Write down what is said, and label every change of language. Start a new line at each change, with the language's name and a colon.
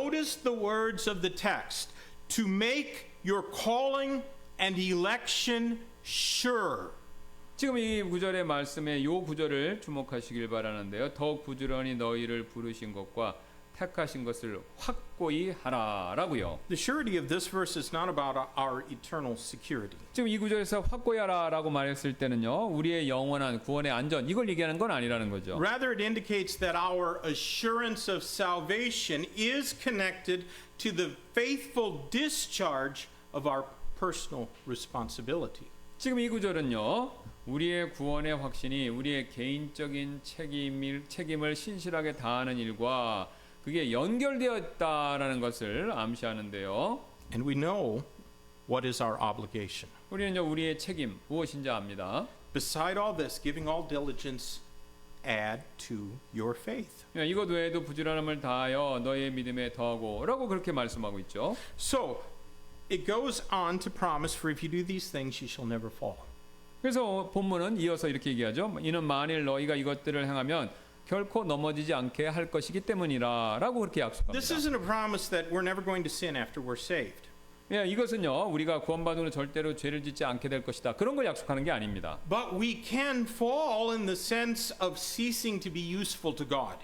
English: Notice the words of the text, to make your calling and election sure.
Korean: 지금 이 구절의 말씀에 이 구절을 주목하시길 바라는데요. 더욱 부지런히 너희를 부르신 것과 택하신 것을 확고히 하라라고요.
English: The surety of this verse is not about our eternal security.
Korean: 지금 이 구절에서 확고히 하라라고 말했을 때는요. 우리의 영원한 구원의 안전 이걸 얘기하는 건 아니라는 거죠.
English: Rather, it indicates that our assurance of salvation is connected to the faithful discharge of our personal responsibility.
Korean: 지금 이 구절은요. 우리의 구원의 확신이 우리의 개인적인 책임을 신실하게 다하는 일과 그게 연결되어 있다라는 것을 암시하는데요.
English: And we know what is our obligation.
Korean: 우리는요 우리의 책임 무엇인지 압니다.
English: Beside all this, giving all diligence, add to your faith.
Korean: 이것 외에도 부지런함을 다하여 너의 믿음에 더하고라고 그렇게 말씀하고 있죠.
English: So, it goes on to promise, for if you do these things, you shall never fall.
Korean: 그래서 본문은 이어서 이렇게 얘기하죠. 이는 만일 너희가 이것들을 행하면 결코 넘어지지 않게 할 것이기 때문이라라고 그렇게 약속합니다.
English: This isn't a promise that we're never going to sin after we're saved.
Korean: 예, 이것은요 우리가 구원받은 후 절대로 죄를 짓지 않게 될 것이다. 그런 걸 약속하는 게 아닙니다.
English: But we can fall in the sense of ceasing to be useful to God.